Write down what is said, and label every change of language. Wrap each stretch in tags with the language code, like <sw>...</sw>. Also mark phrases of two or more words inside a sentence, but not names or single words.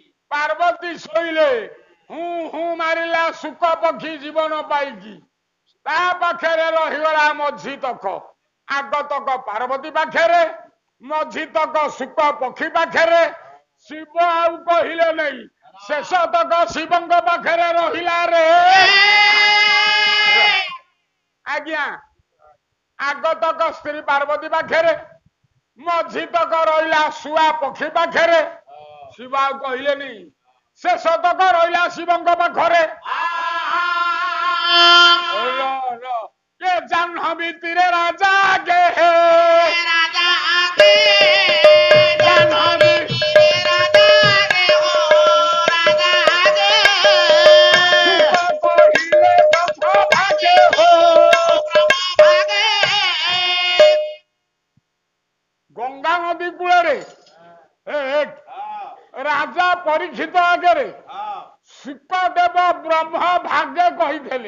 <or>ପାର୍ବତୀ ଶୋଇଲେ ହୁଁ ମାରିଲା ଶୁକ ପକ୍ଷୀ ଜୀବନ ପାଇକି ତା ପାଖରେ ରହିଗଲା ମଝି ତକ ଆଗ ତକ ପାର୍ବତୀ ପାଖରେ ମଝି ତକ ଶୁକ ପକ୍ଷୀ ପାଖରେ ଶିବ ଆଉ କହିଲେ ନେଇ ଶେଷ ତକ ଶିବଙ୍କ ପାଖରେ ରହିଲା ରେ ଆଜ୍ଞା ଆଗ ତକ ସ୍ତ୍ରୀ ପାର୍ବତୀ ପାଖରେ ମଝି ତକ ରହିଲା ଶୁଆ ପକ୍ଷୀ ପାଖରେ ଶିବ ଆଉ କହିଲେନି ଶେଷ ତକ ରହିଲା ଶିବଙ୍କ ପାଖରେ ଯେ ଜାହ୍ନବୀ ତୀରେ ରାଜା ଆଗେ ହେ ରାଜା ଆଗେ ଜାହ୍ନବୀ ତୀରେ ରାଜା ଆଗେ ହୋ ରାଜା ଆଗେ ପହିଲେ ବ୍ରହ୍ମ ଭାଗେ ହୋ ବ୍ରହ୍ମ ଭାଗେ ଗଙ୍ଗା ନଦୀ कूଳରେ ରାଜା ପରୀକ୍ଷିତ ଆଗେ ଶୁକଦେବ ବ୍ରହ୍ମ ଭାଗ୍ୟ କହି</or>